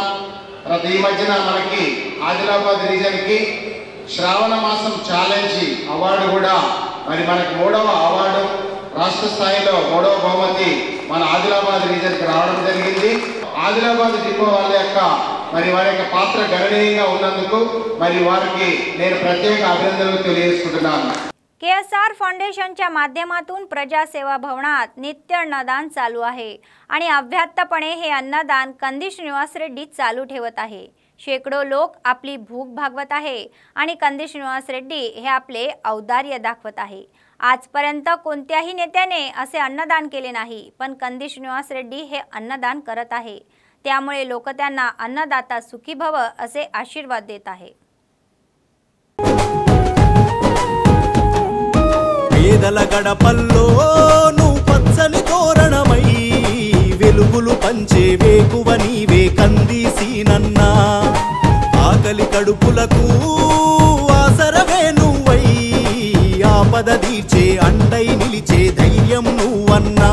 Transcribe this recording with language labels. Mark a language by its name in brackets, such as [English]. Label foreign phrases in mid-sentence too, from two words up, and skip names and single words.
[Telugu] తర్వాత ఈ మధ్యన మనకి ఆదిలాబాద్ రీజన్కి శ్రావణ మాసం ఛాలెంజ్ అవార్డు కూడా మరి మనకి 3వ అవార్డు, రాష్ట్ర స్థాయిలో 3వ బహుమతి మన ఆదిలాబాద్ రీజన్కి రావడం జరిగింది. ఆదిలాబాద్ డిపో వాళ్ళ యొక్క మరి వారి యొక్క పాత్ర గణనీయంగా ఉన్నందుకు మరి वारकी నేను ప్రత్యేక అభినందనలు తెలియజేసుకుంటున్నాను. [Marathi] KSR फाउंडेशनच्या माध्यमातून प्रजासेवा भवनात नित्य अन्नदान चालू आहे आणि अव्याहतपणे हे अन्नदान कंदी श्रीनिवास रेड्डी चालू ठेवत आहे. शेकडो लोक आपली भूक भागवत आहे आणि कंदी श्रीनिवास रेड्डी हे आपले औदार्य दाखवत आहे. आजपर्यंत कोणत्याही नेत्याने असे अन्नदान केले नाही, पण कंदी श्रीनिवास रेड्डी हे अन्नदान करत आहे. त्यामुळे लोक त्यांना अन्नदाता सुखी भव असे आशीर्वाद देत आहे. [Telugu] పేదల గడపల్లో నువ్వు పచ్చని తోరణమై వెలుగులు పంచే వేకువ నీవే కందీసీనన్నా. ఆకలి కడుపులకు ఆసరవే నువ్వై ఆపద తీర్చే అండై నిలిచే ధైర్యం నువ్వన్నా.